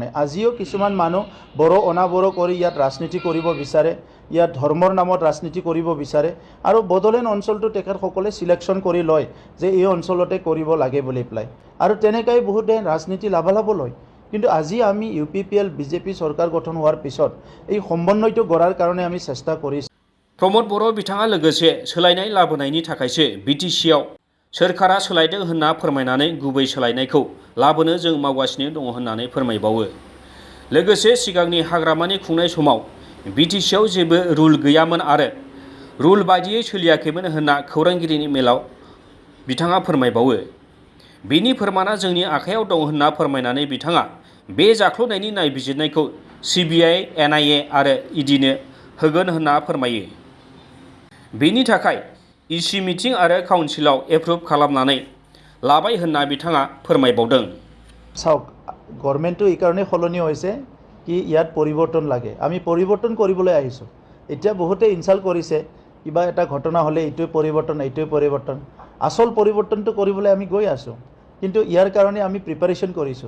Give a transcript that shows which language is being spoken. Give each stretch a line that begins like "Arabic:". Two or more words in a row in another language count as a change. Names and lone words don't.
Assamese: আজিও কিছুমান মানুহ বড়ো অনাবড়ো কৰি ইয়াত ৰাজনীতি কৰিব বিচাৰে, ইয়াত ধৰ্মৰ নামত ৰাজনীতি কৰিব বিচাৰে। আৰু বড়োলেণ্ড অঞ্চলটো তেখেতসকলে চিলেকশ্যন কৰি লয় যে এই অঞ্চলতে কৰিব লাগে বুলি পেলাই, আৰু তেনেকৈ বহুতে ৰাজনীতি লাভালাভ লয়। কিন্তু আজি আমি UPPL BJP চৰকাৰ গঠন হোৱাৰ পিছত এই সমন্বয়টো গঢ়াৰ কাৰণে আমি চেষ্টা কৰিছোঁ।
Bodo: प्रमद बर' बिथाङा लोगोसे सोलायनाय लाबोनायनि थाखायसो बिटिसिआव सोरखारा सोलायदों होनना फोरमायनानै गुबै सोलायनायखौ लाबोनो जों मावगासिनो दङ होननानै फोरमायबावो। लोगोसे सिगांनि हाग्रामानि खुंनाय समाव बिटिसिआव जेबो रुल गैयामोन आरो रुल बायदियै सोलियाखैमोन होनना खौरांगिरिनि मेलाव बिथाङा फोरमायबावो। बेनि फोरमाना जोंनि आखायाव दं होनना फोरमायनानै बिथाङा बे जाख्ल'नायनि नायबिजिरनायखौ CBI, NIA आरो EDनो होगोन होनना फोरमायो। बेनि थाखाय
English: EC meeting
Bodo: आरो काउन्सिलाव एप्रुभ खालामनानै लाबाय होनना बिथाङा फोरमायबावदों।
Assamese: চাওক, গভৰ্ণমেণ্টটো এই কাৰণে সলনি হৈছে কি ইয়াত পৰিৱৰ্তন লাগে। আমি পৰিৱৰ্তন কৰিবলৈ আহিছোঁ। এতিয়া বহুতে ইনচাল্ট কৰিছে, কিবা এটা ঘটনা হ'লে এইটোৱে পৰিৱৰ্তন, এইটোৱে পৰিৱৰ্তন। আচল পৰিৱৰ্তনটো কৰিবলৈ আমি গৈ আছোঁ, কিন্তু ইয়াৰ কাৰণে আমি প্ৰিপাৰেশ্যন কৰিছোঁ।